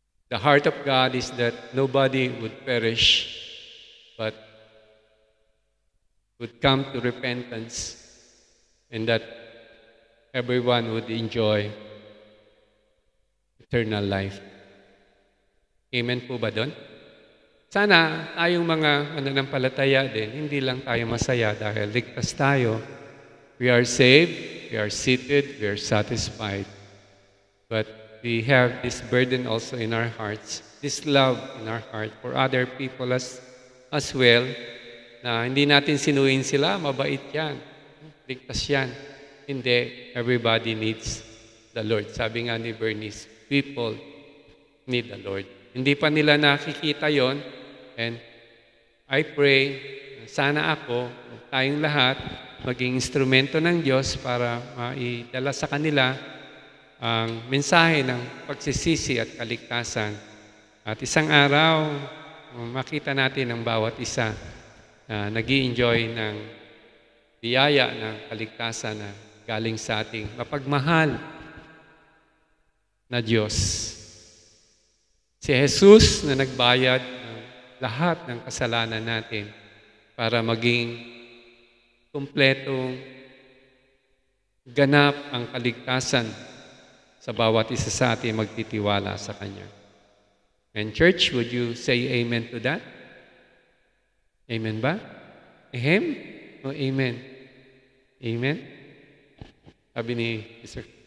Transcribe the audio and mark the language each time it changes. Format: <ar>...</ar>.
<en>The heart of God is that nobody would perish, but would come to repentance, and that everyone would enjoy eternal life.</en> <tl>Amen po ba doon? Sana tayong mga mananampalataya din, hindi lang tayo masaya dahil ligtas tayo.</tl> <en>We are saved, we are seated, we are satisfied. But we have this burden also in our hearts, this love in our heart for other people as well,</en> <tl>na hindi natin sinuhin sila, mabait yan, ligtas yan. Hindi,</tl> <en>everybody needs the Lord.</en> <tl>Sabi nga ni</tl> <en>Bernice, people need the Lord.</en> <tl>Hindi pa nila nakikita yon,</tl> <en>and I pray,</en> <tl>sana ako, tayong lahat, maging instrumento ng Diyos para maidala sa kanila ang mensahe ng pagsisisi at kaligtasan. At isang araw, makita natin ang bawat isa na nag-i-enjoy ng biyaya ng kaligtasan na galing sa ating mapagmahal na Diyos. Si Jesus na nagbayad ng lahat ng kasalanan natin para maging kumpletong ganap ang kaligtasan sa bawat isa sa atin magtitiwala sa Kanya.</tl> <en>And church, would you say amen to that?</en> <tl>Amen ba? Ahem? O amen? Amen? Sabi ni Mr.</tl>